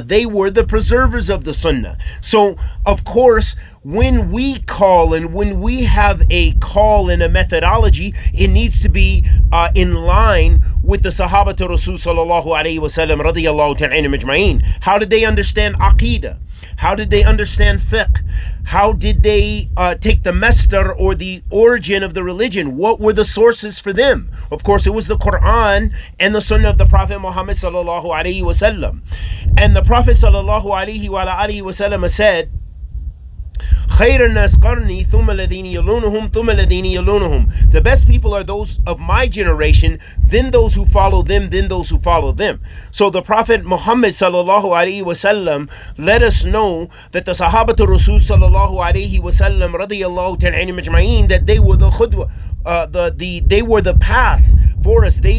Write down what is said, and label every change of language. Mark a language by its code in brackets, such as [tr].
[en] They were the preservers of the Sunnah. So, of course, when we call and when we have a call and a methodology, it needs to be in line with the Sahaba to Rasul sallallahu alayhi wa sallam radiyallahu ta'ala anhum ajma'in. How did they understand Aqidah? How did they understand fiqh? How did they take the masdar or the origin of the religion? What were the sources for them? Of course, it was the Quran and the Sunnah of the Prophet Muhammad sallallahu alaihi wasallam. And the Prophet sallallahu alaihi wasallam said, [ar] خير الناس قرني ثم الذين يلونهم ثم الذين يلونهم. [en] The best people are those of my generation, then those who follow them, then those who follow them. So the Prophet Muhammad sallallahu alaihi wasallam let us know that the Sahaba to Rasul sallallahu alaihi wasallam radiyallahu ta'ala anhum ajma'in, that they were the khudwa, they were the path for us.